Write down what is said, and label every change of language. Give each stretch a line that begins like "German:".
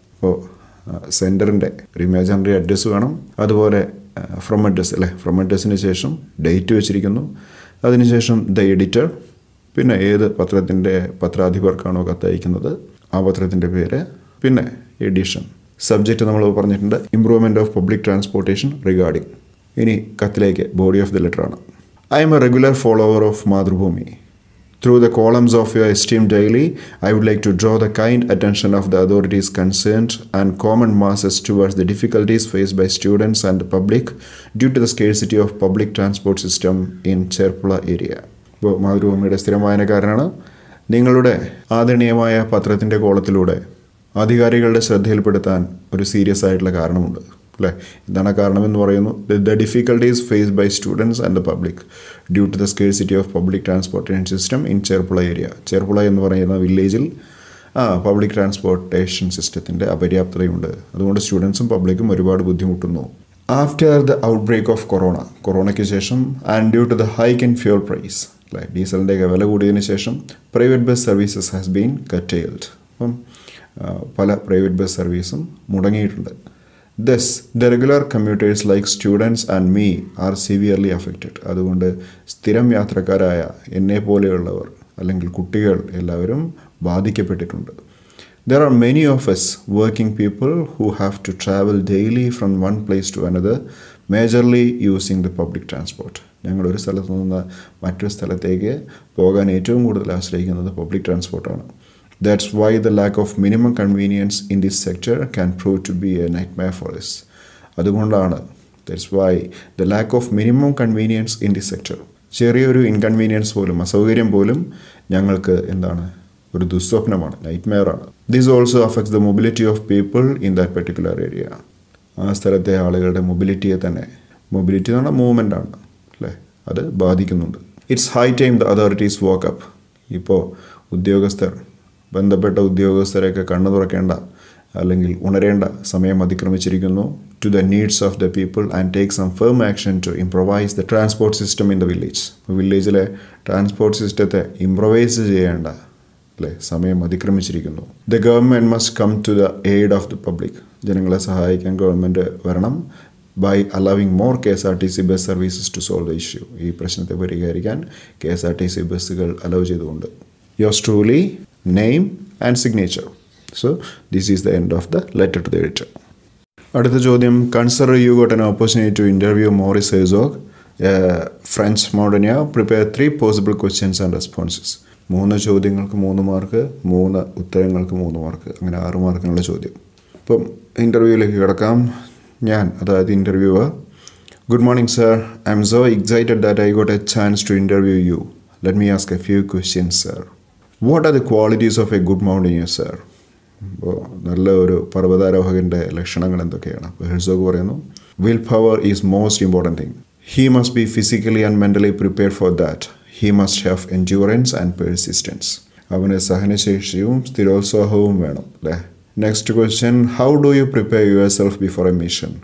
Malayalam: അപ്പോൾ സെൻറ്ററിൻ്റെ ഒരു ഇമാജിനറി അഡ്രസ്സ് വേണം, അതുപോലെ ഫ്രം അഡ്രസ്സ് അല്ലേ, ഫ്രം അഡ്രസ്സിന് ശേഷം ഡേറ്റ് വെച്ചിരിക്കുന്നു, അതിനുശേഷം ദ എഡിറ്റർ, പിന്നെ ഏത് പത്രത്തിൻ്റെ പത്രാധിപർക്കാണോ കത്തയക്കുന്നത് ആ പത്രത്തിൻ്റെ പേര്, പിന്നെ എഡിഷൻ.
English: subject
Malayalam: നമ്മൾ പറഞ്ഞിട്ടുണ്ട്,
English: Improvement of public transportation regarding.
Malayalam: ഇനി കത്തിലേക്ക്
English: Body of the ലെറ്ററാണ്. I'm a regular follower of Mathrubhumi. Through the columns of your esteemed daily, I would like to draw the kind attention of the authorities concerned and common masses towards the difficulties faced by students and the public due to the scarcity of public transport system in Cherpula area.
Malayalam: ഇപ്പോൾ മാതൃഭൂമിയുടെ സ്ഥിരം വായനക്കാരനാണ്. നിങ്ങളുടെ ആദരണീയമായ പത്രത്തിൻ്റെ കോളത്തിലൂടെ അധികാരികളുടെ ശ്രദ്ധയിൽപ്പെടുത്താൻ ഒരു serious ആയിട്ടുള്ള കാരണമുണ്ട് അല്ലേ. എന്താണ് കാരണമെന്ന് പറയുന്നു?
English: The difficulties faced by students and the public due to the scarcity of public transportation system in Cherpula area.
Malayalam: ചെർപ്പുള എന്ന് പറയുന്ന വില്ലേജിൽ പബ്ലിക് ട്രാൻസ്പോർട്ടേഷൻ സിസ്റ്റത്തിൻ്റെ അപര്യാപ്തതയുണ്ട്. അതുകൊണ്ട് സ്റ്റുഡൻസും പബ്ലിക്കും ഒരുപാട് ബുദ്ധിമുട്ടുന്നു.
English: after the outbreak of കൊറോണയ്ക്ക് ശേഷം and due to the hike in fuel price അല്ലേ,
Malayalam: ഡീസലിൻ്റെയൊക്കെ വില കൂടിയതിന് ശേഷം
English: Private bus services has been curtailed.
Malayalam: അപ്പം പല പ്രൈവറ്റ് ബസ് സർവീസും മുടങ്ങിയിട്ടുണ്ട്.
English: Thus, the regular commuters like students and me are severely affected.
Malayalam: അതുകൊണ്ട് സ്ഥിരം യാത്രക്കാരായ എന്നെ പോലെയുള്ളവർ അല്ലെങ്കിൽ കുട്ടികൾ എല്ലാവരും ബാധിക്കപ്പെട്ടിട്ടുണ്ട്.
English: There are many of us working people who have to travel daily from one place to another, majorly using the public transport.
Malayalam: ഞങ്ങളൊരു സ്ഥലത്ത് നിന്ന് മറ്റൊരു സ്ഥലത്തേക്ക് പോകാൻ ഏറ്റവും കൂടുതൽ ആശ്രയിക്കുന്നത് public ട്രാൻസ്പോർട്ടാണ്.
English: That's why the lack of minimum convenience in this sector can prove to be a nightmare for us.
Malayalam: അതുകൊണ്ടാണ്
English: that's why the lack of minimum convenience in this sector,
Malayalam: ചെറിയൊരു ഇൻകൺവീനിയൻസ് പോലും, അസൗകര്യം പോലും ഞങ്ങൾക്ക് എന്താണ്, ഒരു ദുസ്വപ്നമാണ്, നൈറ്റ്മെയറാണ്.
English: This also affects the mobility of people in that particular area.
Malayalam: ആ സ്ഥലത്തെ ആളുകളുടെ മൊബിലിറ്റിയെ തന്നെ, മൊബിലിറ്റി എന്ന് പറഞ്ഞാൽ മൂവ്മെൻ്റാണ് അല്ലേ, അത് ബാധിക്കുന്നുണ്ട്.
English: It's high time the authorities woke up.
Malayalam: ഇപ്പോൾ ഉദ്യോഗസ്ഥർ, ബന്ധപ്പെട്ട ഉദ്യോഗസ്ഥരെയൊക്കെ കണ്ണു തുറക്കേണ്ട അല്ലെങ്കിൽ ഉണരേണ്ട സമയം അതിക്രമിച്ചിരിക്കുന്നു.
English: To the needs of the people and take some firm action to improvise the transport system in the village.
Malayalam: വില്ലേജിലെ ട്രാൻസ്പോർട്ട് സിസ്റ്റത്തെ ഇംപ്രൊവൈസ് ചെയ്യേണ്ട അല്ലേ സമയം അതിക്രമിച്ചിരിക്കുന്നു.
English: The government must come to the aid of the public.
Malayalam: ജനങ്ങളെ സഹായിക്കാൻ government വരണം.
English: By allowing more KSRTC bus services to solve the issue.
Malayalam: ഈ പ്രശ്നത്തെ പരിഹരിക്കാൻ KSRTC ബസ്സുകൾ അലവ് ചെയ്തുകൊണ്ട്.
English: yours truly, name and signature. So this is the end of the letter to the editor.
Malayalam: അടുത്ത ചോദ്യം,
English: Consider you got an opportunity to interview Maurice Herzog, a French Mountaineer. Prepare 3 possible questions and responses.
Malayalam: 3 ചോദ്യങ്ങൾക്ക് 3 mark, 3 ഉത്തരങ്ങൾക്ക് 3 mark, അങ്ങനെ 6 മാർക്കിനുള്ള ചോദ്യം. ഇപ്പം ഇൻ്റർവ്യൂവിലേക്ക് കിടക്കാം. ഞാൻ, അതായത് interviewer:
English: Good morning, sir. I'm so excited that I got a chance to interview you. Let me ask a few questions, sir. What are the qualities of a good mountaineer, sir?
Malayalam: അപ്പോൾ നല്ല ഒരു പർവ്വതാരോഹകൻ്റെ ലക്ഷണങ്ങൾ എന്തൊക്കെയാണ്? അപ്പോൾ Herzog പറയുന്നു,
English: Will power is most important thing. He must be physically and mentally prepared for that. He must have endurance and persistence.
Malayalam: അവന് സഹനശേഷിയും സ്ഥിരോത്സാഹവും വേണം, അല്ലേ?
English: Next question, how do you prepare yourself before a mission?